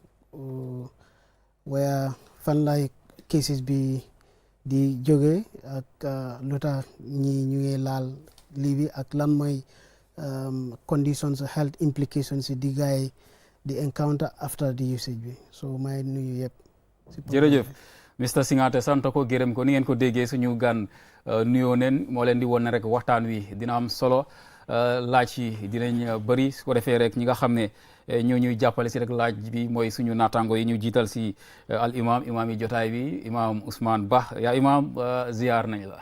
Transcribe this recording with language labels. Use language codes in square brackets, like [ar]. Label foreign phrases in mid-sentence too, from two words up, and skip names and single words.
[wo] waya fan lay cases bi di jóge ak lu tax ñi ñu ngi laal lii bi ak lan mooy conditions [en] health implications [wo] yi di gars yi di encounter [en] after the usage [wo] bi so may nuyu yëpp. jërëjëf Mr Singate sant ko gërëm ko ni ngeen ko déggee suñu gan nuyoo neen moo leen di woon ne rek waxtaan wi dina am solo laaj yi dinañ bëri su ko defee rek ñi nga xam ne ñoo ñuy jàppale si rek laaj bi mooy suñu naataango yi ñu jiital si al imam yi jotaay bi imam Ousmane Bah yaa imam ziar nañ la.